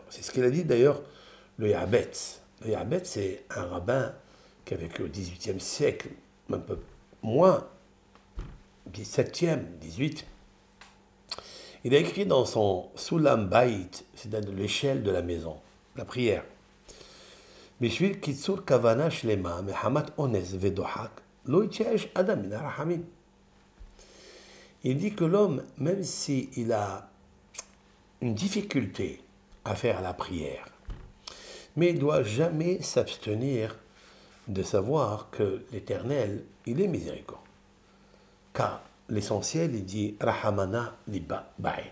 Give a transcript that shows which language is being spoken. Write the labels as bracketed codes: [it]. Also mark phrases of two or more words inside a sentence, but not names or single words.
[fr] C'est ce qu'il a dit d'ailleurs le Yabetz. Le Yabetz, c'est un rabbin qui a vécu au XVIIIe siècle, un peu moins, 17e, 18. Il a écrit dans son Sulam Bait, c'est-à-dire l'échelle de la maison, la prière. [he] בשביל קיצור כוונה שלמה מחמת אונס ודוחק לא יתייאש אדם מן הרחמים. [fr] Il dit que l'homme, même s'il a une difficulté à faire la prière, mais il ne doit jamais s'abstenir de savoir que l'Éternel, il est miséricorde. Car l'essentiel, il dit [arc] רחמנא ליבא בעי.